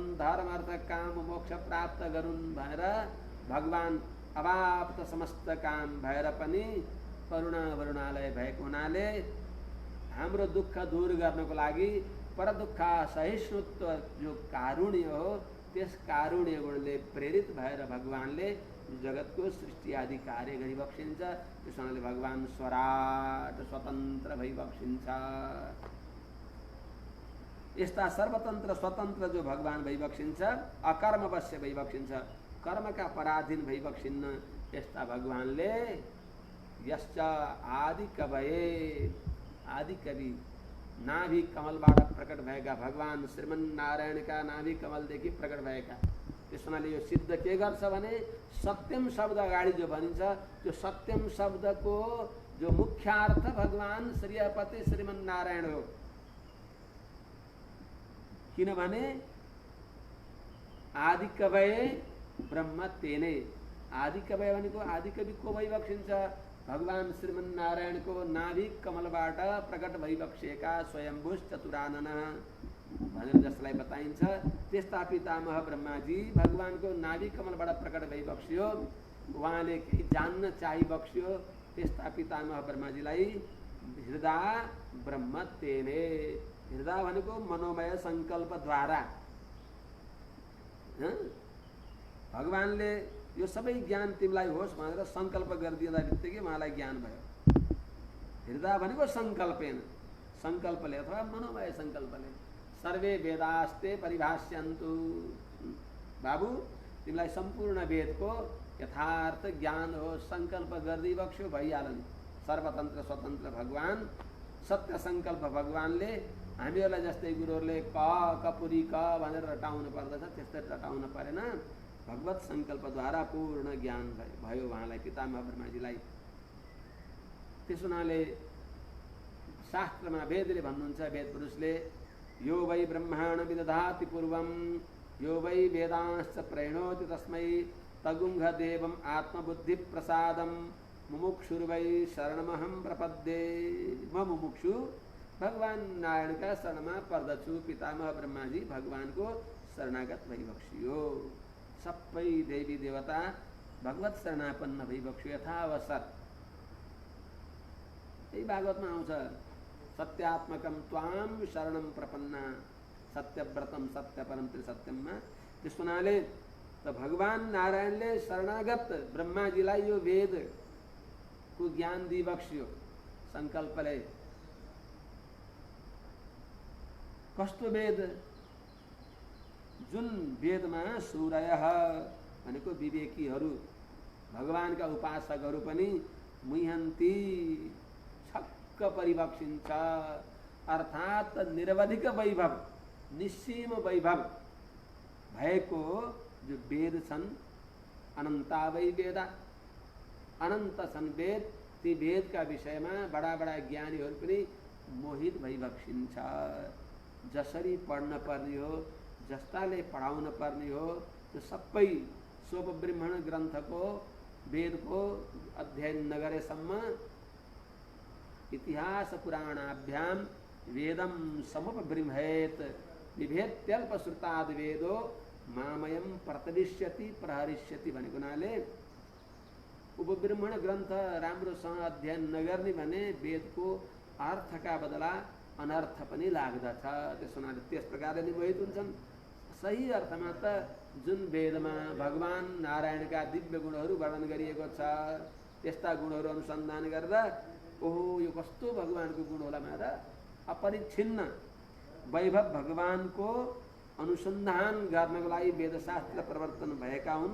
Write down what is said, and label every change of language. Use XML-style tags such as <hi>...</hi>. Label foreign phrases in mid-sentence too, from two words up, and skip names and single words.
<ne>धर्म अर्थ काम मोक्ष प्राप्त गरून् भनेर भगवान अवाप्त समस्त काम भएर पनि करुणा वरुणालय भएको हुनाले हाम्रो दुःख दूर गर्नको लागि पर दुःख सहिष्णुत्व जो कारुण्य हो त्यस कारुण्य गुणले प्रेरित भएर भगवानले जगतको सृष्टि आदि कार्य गरिबक्सिन्छ। त्यसैले भगवान स्वराट स्वतन्त्र भइबक्सिन्छ। यस्ता सर्वतन्त्र स्वतन्त्र जो भगवान भइबक्सिन्छ, अकर्मवश्य भइबक्सिन्छ, कर्मका पराधीन भइबक्सिन्न। यस्ता भगवानले</ne> <sa>यश्च आदि कवये</sa> <ne>आदि कवि नाभि कमलबाट प्रकट भएका भगवान श्रीमन्नारायणका नाभि कमलदेखि प्रकट भएका। त्यस हुनाले यो सिद्ध के गर्छ भने सत्यम शब्द अगाडि जो भनिन्छ त्यो सत्यम शब्दको जो मुख्यार्थ भगवान श्रीपति श्रीमन्नारायण हो। किनभने</ne> <sa>आदि कवये ब्रह्म तेने,</sa> <ne>आदि कवय भनेको आदि कवि को भइबक्सिन्छ भगवान श्रीमन्नारायणको नाभि कमलबाट प्रकट भइबक्सिएका स्वयम्भू चतुरानन भनेर जसलाई बताइन्छ त्यस्ता पितामह ब्रह्माजी भगवानको नाभि कमलबाट प्रकट भइबक्सियो। उहाँले केही जान्न चाहिबक्सियो। त्यस्ता पितामह ब्रह्माजीलाई</ne> <sa>हृदय ब्रह्म तेने,</sa> <ne>हृदय भनेको मनोमय सङ्कल्पद्वारा भगवानले यो सबै ज्ञान तिमीलाई होस् भनेर सङ्कल्प गरिदिँदा बित्तिकै उहाँलाई ज्ञान भयो। हृदय भनेको सङ्कल्पेन, सङ्कल्पले अथवा मनोमय सङ्कल्पले।</ne> <sa>सर्वे वेदास्ते परिभाष्यन्तु,</sa> <ne>बाबु तिमीलाई सम्पूर्ण वेदको यथार्थ ज्ञान हो, सङ्कल्प गरिदिबक्स्यो भइहाल्यो नि। सर्वतन्त्र स्वतन्त्र भगवान, सत्य सङ्कल्प भगवानले हामीहरूलाई जस्तै गुरुहरूले क कपुरी क भनेर रटाउनु पर्दछ त्यस्तै रटाउनु परेन। भगवत सङ्कल्पद्वारा पूर्ण ज्ञान भयो उहाँलाई, पितामह ब्रह्माजीलाई। त्यस हुनाले शास्त्रमा वेदले भन्नुहुन्छ, वेद पुरुषले</ne> <sa>यो वै ब्रह्माण विदधाति पूर्वं यो वै वेदांश्च प्रणोति तस्मै तगुंह देवम् आत्मबुद्धि प्रसादं मुमुक्षुर्वै शरणमहं प्रपद्ये।</sa> <ne>म मुमुक्षु भगवान नारायण का शरणमा पर्दछु। पितामह ब्रह्माजी भगवानको शरणागत भइबक्सियो। सबै देवी देवता भगवत शरणापन्न भइबक्सियो यथावसर। यही भागवतमा आउँछ,</ne> <sa>सत्यात्मकम त्वाम शरणम प्रपन्ना सत्यव्रतम सत्यपरम त्रिसत्यममा।</sa> <ne>त्यस हुनाले त भगवान नारायणले शरणागत ब्रह्माजीलाई यो वेदको ज्ञान दिइबक्सियो सङ्कल्पले। कस्तो वेद? जुन वेदमा सूरयः भनेको विवेकीहरू, भगवानका उपासकहरू पनि मुह्यन्ती छक्क परिभक्षिन्छ। अर्थात् निरवधिक वैभव, निस्सीम वैभव भएको जो वेद छन्,</ne> <sa>अनन्ता वै वेदा,</sa> <ne>अनन्त छन् वेद। ती वेदका विषयमा बडा बडा ज्ञानीहरू पनि मोहित भइभक्षिन्छ। जसरी पढ्न पर्ने हो, जस्ताले पढाउन पर्ने हो, त्यो सबै सोपब्रह्मण ग्रन्थको वेदको अध्ययन नगरेसम्म</ne> <sa>इतिहास पुराणाभ्याम वेदम समुपबृंहेत विभेत्यल्पश्रुताद् वेदो मामयम प्रतविष्यति प्रहरिष्यति</sa> <ne>भनेको हुनाले उपब्रह्मण ग्रन्थ राम्रोसँग अध्ययन नगर्ने भने वेदको अर्थका बदला अनर्थ पनि लाग्दछ। त्यस हुनाले त्यस प्रकारले नि मोहित हुन्छन्। सही अर्थमा त जुन वेदमा भगवान नारायणका दिव्य गुणहरू वर्णन गरिएको छ, त्यस्ता गुणहरू अनुसन्धान गरेर ओहो यो कस्तो भगवानको गुण होला भनेर अपरिच्छिन्न वैभव भगवानको अनुसन्धान गर्नको लागि वेदशास्त्र प्रवर्तन भएका हुन्।</ne>